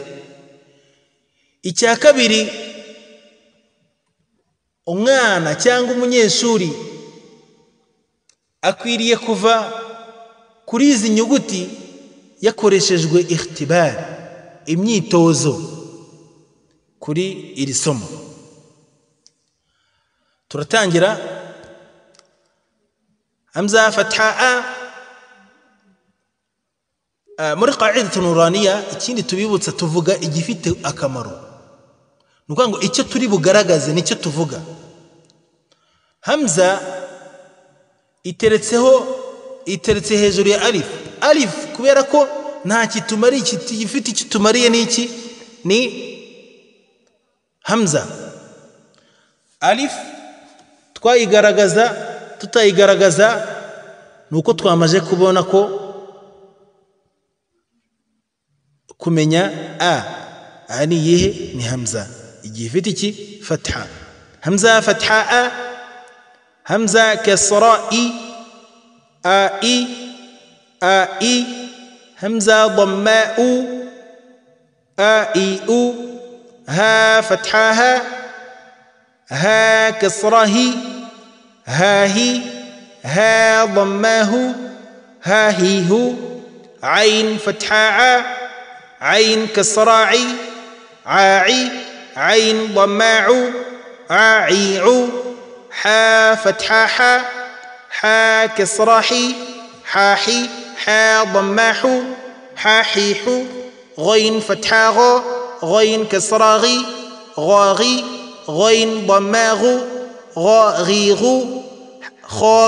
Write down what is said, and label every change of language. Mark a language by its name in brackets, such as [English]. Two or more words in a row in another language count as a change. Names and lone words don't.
[Kinyarwanda] Icya kabiri, umwana cyangwa umunyeshuri akwiriye kuva kuri izi nyuguti yakoreshejwe ikhtibar, imyitozo kuri iri somo. Turatangira. [Arabic] همزة فتحة أ. [Kinyarwanda] Muri [Arabic] قاعدة نورانية [Kinyarwanda] ikindi tubibutsa tuvuga igifite akamaro, nuko ngo icyo turi bugaragaze nicyo tuvuga. Hamza iteretse hejuru ya alif. Alif kubera ko nta kitumari gifite ikitumariye n'iki ni Hamza. Alif twayigaragaza tutayigaragaza nuko twamaje kubona ko kumenya a ni yihe ni Hamza igihe ifite iki fatha. [Arabic] همزة فتحة أ، همزة كسرة إ، أ إ، همزة ضمة أُ، أ إ أُ، ها فتحة ها كسرة هِ، ها هِ، ها ضمة هُ، ها هِ هُ، عين فتحة عين كسراعي عاعي عين ضماع عاعيع حا فتحا حا كسراحي حاحي حا ضم حو حا حي حو غين فتحة غا غين كسرة غي غاغي غين ضم غو غاغي غو خا